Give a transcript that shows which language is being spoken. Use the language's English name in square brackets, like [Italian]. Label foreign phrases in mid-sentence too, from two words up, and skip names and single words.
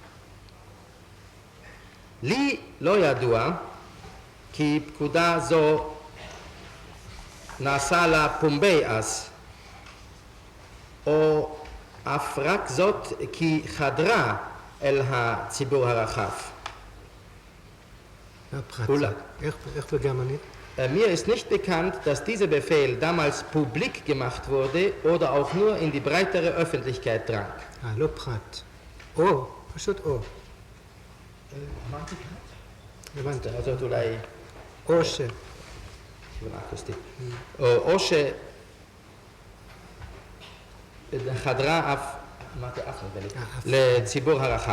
[Hebrew] לי לא ידוע כי פקודה זו נעשה לה פומבי אז, או אף רק זאת כי חדרה אל הציבור הרחב. איך בגרמנית? [German] Mir ist nicht bekannt, dass dieser Befehl damals publik gemacht wurde oder auch nur in die breitere Öffentlichkeit drang. [Hebrew] לא פרט. או, פשוט או. אמרתי כאן? הבנתי. זאת אולי... או ש... או שחדרה אף, אמרתי אף נדמה לי, לציבור הרחב.